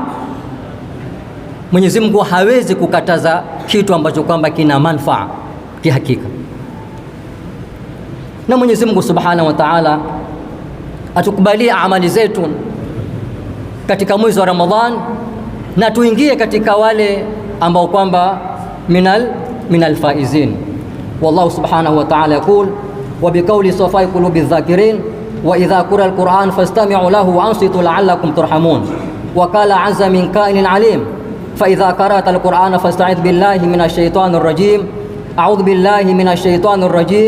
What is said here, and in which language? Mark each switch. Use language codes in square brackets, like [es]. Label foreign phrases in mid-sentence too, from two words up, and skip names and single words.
[sw] Mwenyezi Mungu hawezi kukataza kitu ambacho kwamba kina manufaa kihakika. Na Mwenyezi Mungu [ar] سبحانه وتعالى [sw] atukubalie amali zetu katika mwezi wa Ramadhan, na tuingie katika wale ambao kwamba [ar] من الفائزين. والله سبحانه وتعالى يقول وبقول صفاء قلوب ذاكرين وإذا قرئ القرآن فاستمعوا له وأنصتوا لعلكم ترحمون. وقال عز من قائل عليم فإذا قرأت القرآن فاستعذ بالله من الشيطان الرجيم. أعوذ بالله من الشيطان الرجيم.